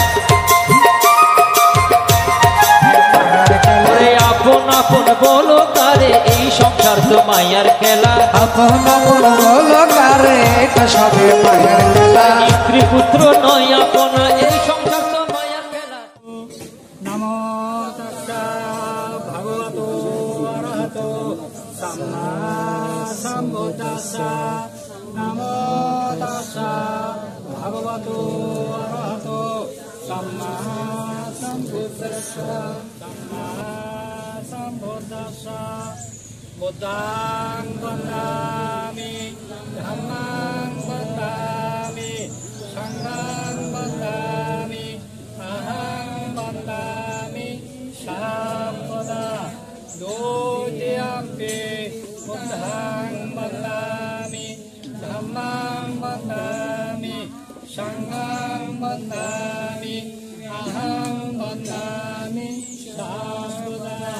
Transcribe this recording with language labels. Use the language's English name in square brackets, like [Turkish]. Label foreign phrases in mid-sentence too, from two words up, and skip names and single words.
[Bangla] আপন আপন বলো তারে, এই সংসার তো মায়ার খেলা। আপন আপন বলো কারে, এটা সবে মায়ের বেলা। স্ত্রী পুত্র নয় আপনা, এই সংসার তো মায়ার খেলা। [Pali] নমো তস্যা ভগবতো অরহতো সম্মা সম্বুদ্ধাস্সা। নমো তস্যা ভগবতো অরহতো সম্মা সম্বুদ্ধাস্সা। সম্মা সম্বুদ্ধাস্সা। বুদ্ধাং বন্দামি, ধম্মাং বন্দামি, সংঘাং বন্দামি, अहं वन्दामि सर्वदा। द्वितीयम्पि बुद्धं वन्दामि, धम्मं वन्दामि, संघं वन्दामि, अहं वन्दामि सर्वदा।